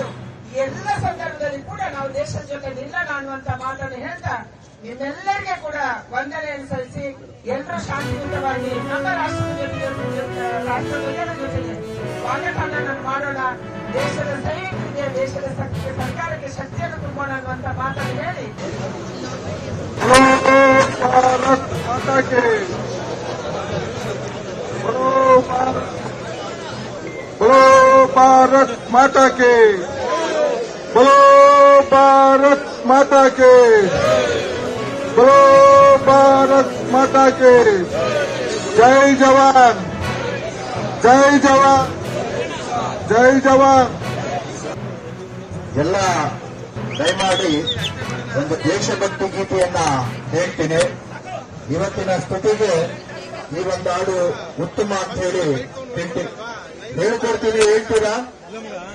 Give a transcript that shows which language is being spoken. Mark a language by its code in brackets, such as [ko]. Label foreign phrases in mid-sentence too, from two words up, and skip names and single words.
[kn] ಎಲ್ಲ ಸಂದರ್ಭದಲ್ಲಿ ಕೂಡ ನಾವು ದೇಶದ ಜೊತೆ ನಿಲ್ಲೋಣ ಅನ್ನುವಂತ ಮಾತನ್ನು ಹೇಳ್ತಾ ನಿಮ್ಮೆಲ್ಲರಿಗೆ ಕೂಡ ವಂದನೆಯನ್ನು ಸಲ್ಲಿಸಿ ಎಲ್ಲರೂ ಶಾಂತಿಯುತವಾಗಿ ನಮ್ಮ ರಾಷ್ಟ್ರಧ್ವಜದ ಜೊತೆಗೆ ಸ್ವಾಗತವನ್ನು ಮಾಡೋಣ. ದೇಶದ ಸೈನಿಕರಿಗೆ, ದೇಶದ ಸರ್ಕಾರಕ್ಕೆ ಶಕ್ತಿಯನ್ನು ತುಂಬೋಣ ಅನ್ನುವಂತ ಮಾತನ್ನು ಹೇಳಿ [hi] के बोलो भारत माता के बोलो भारत माता के बोलो भारत माता के जय जवान जय जवान जय जवान [kn] ಎಲ್ಲ ದಯಮಾಡಿ ಒಂದು ದೇಶಭಕ್ತಿ ಗೀತೆಯನ್ನ ಹೇಳ್ತೀನಿ. ಇವತ್ತಿನ ಸ್ತುತಿಗೆ ಈ ಒಂದು ಹಾಡು ಉತ್ತಮ ಅಂತ ಹೇಳಿ ಹೇಳ್ಕೊಡ್ತೀನಿ. ಹೇಳ್ತೀರಾ?